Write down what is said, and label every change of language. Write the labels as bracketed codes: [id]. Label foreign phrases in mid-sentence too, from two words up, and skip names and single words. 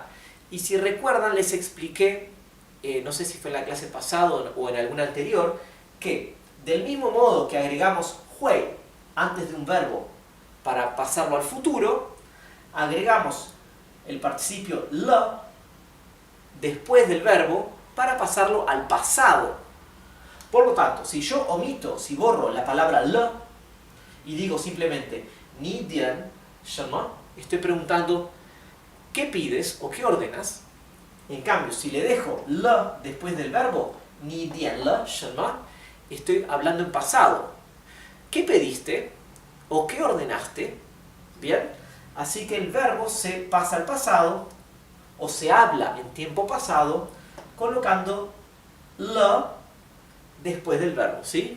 [es] Y si recuerdan, les expliqué, no sé si fue en la clase pasada o en alguna anterior, que del mismo modo que agregamos 会 antes de un verbo para pasarlo al futuro, agregamos el participio le después del verbo para pasarlo al pasado. Por lo tanto, si yo omito, si borro la palabra le y digo simplemente [zh] 你点什么, [es] estoy preguntando ¿qué pides o qué ordenas? En cambio, si le dejo le después del verbo [zh] 你点了什么, [es] estoy hablando en pasado. ¿Qué pediste o qué ordenaste? Bien, así que el verbo se pasa al pasado o se habla en tiempo pasado colocando le después del verbo, ¿sí?